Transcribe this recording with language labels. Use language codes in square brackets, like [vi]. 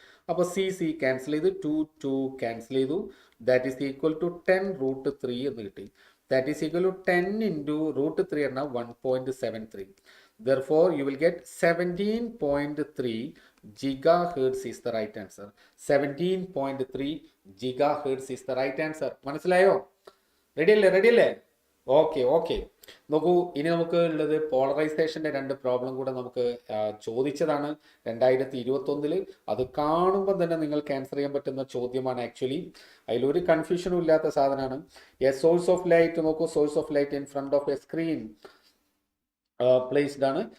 [ml] അപ്പോൾ c cancel ചെയ്ത് 2 cancel ചെയ്തു. [en] that is equal to 10 root 3 [ml] എന്ന് കിട്ടി. [en] that is equal to 10 into root 3 [ml] എന്നാൽ [en] 1.73. Therefore, you will get 17.3 gigahertz is the right answer. 17.3 gigahertz is the right answer. [ml] മനസ്സിലായോ? Ready അല്ലേ? Okay. നോക്കൂ, ഇനി നമുക്ക് ഉള്ളത് പോളറൈസേഷന്റെ 2 പ്രോബ്ലം കൂടെ നമുക്ക് ചോദിച്ചതാണ് 2021. അത് കാണുമ്പോൾ തന്നെ നിങ്ങൾക്ക് ആൻസർ ചെയ്യാൻ പറ്റുന്ന ചോദ്യമാണ്. ആക്ച്വലി അതിലൊരു കൺഫ്യൂഷനും ഇല്ലാത്ത സാധനമാണ്. [en] a source of light, [ml] നോക്കൂ, [en] source of light in front of a screen placed [ml] ആണ്.